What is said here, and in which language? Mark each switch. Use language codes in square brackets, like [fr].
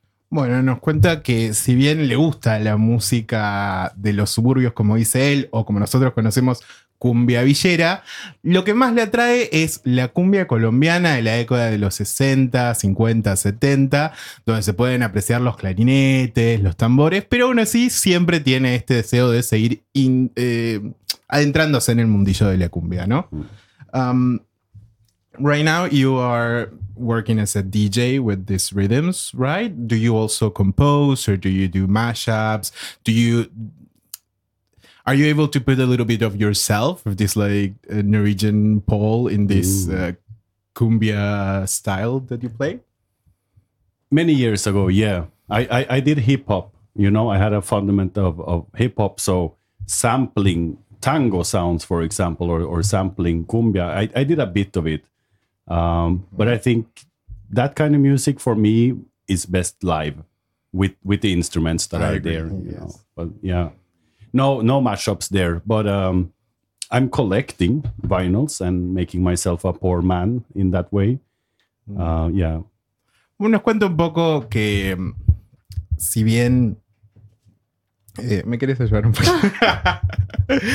[es] Bueno, nos cuenta que si bien le gusta la música de los suburbios, como dice él, o como nosotros conocemos, cumbia villera, lo que más le atrae es la cumbia colombiana de la década de los 60, 50, 70, donde se pueden apreciar los clarinetes, los tambores, pero aún así siempre tiene este deseo de seguir adentrándose en el mundillo de la cumbia, ¿no? [en] Right now you are working as a DJ with these rhythms, right? Do you also compose or do you do mashups? Are you able to put a little bit of yourself, of this like Norwegian pole in this cumbia style that you play? Many years ago, yeah. I did hip-hop, you know, I had a fundament of hip-hop, so sampling tango sounds, for example, or sampling cumbia, I did a bit of it. But I think that kind of music for me is best live with the instruments that are there. Yes. You know? But yeah. No mashups there, but I'm collecting vinyls and making myself a poor man in that way. Yeah. [es] Bueno, cuento un poco que si bien me quieres ayudar un poco.